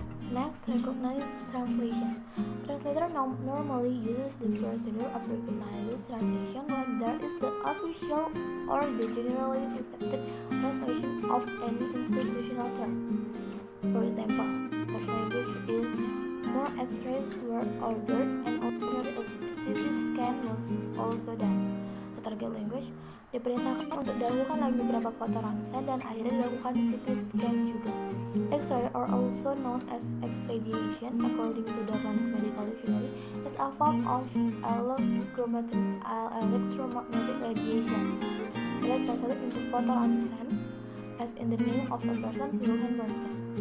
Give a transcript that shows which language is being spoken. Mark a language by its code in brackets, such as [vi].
[en] Next, recognize translation. Translator normally uses the procedure of recognizing translation when there is the official or the generally accepted translation of any institutional term. For example, such language is more X-rays were ordered and ordinary CT scan was also done. The target language, [id] diperintahkan untuk didahulukan lagi beberapa foto ronsen dan akhirnya dilakukan CT scan juga. [en] X-ray, or also known as X-radiation, according to the Advanced Medical Dictionary, is a form of electromagnetic radiation. It is translated into photo ronsen, as in the name of a person, Wilhelm Röntgen.